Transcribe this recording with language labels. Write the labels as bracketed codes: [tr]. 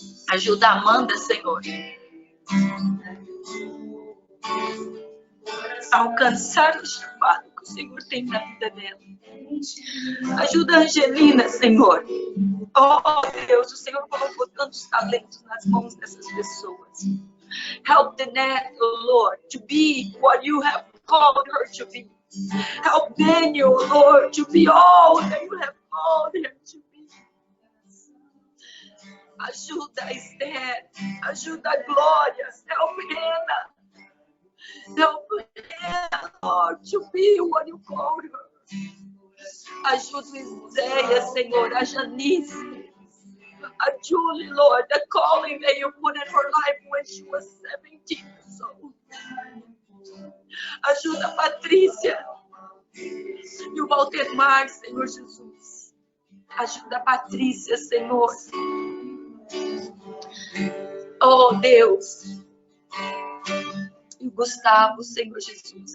[pt] Ajuda a Amanda, Senhor, a alcançar o chamado que o Senhor tem na vida dela. Ajuda a Angelina, Senhor. Oh, Deus, o Senhor colocou tantos talentos nas mãos dessas pessoas. [en] Help Danette, oh Lord, to be what you have called her to be. Help Daniel, oh Lord, to be all that you have called him to be. [pt] Ajuda a Esther, ajuda a Glória, [en] help Hannah. Help Hannah, Lord, to be what you called her. [pt] Ajuda o Zéia, Senhor, a Janice. A Julie, [en] Lord, the calling that you put in her life when she was 17 years old. [pt] Ajuda a Patrícia e o Valdemar, Senhor Jesus. Ajuda a Patrícia, Senhor. Oh, Deus. E o Gustavo, Senhor Jesus.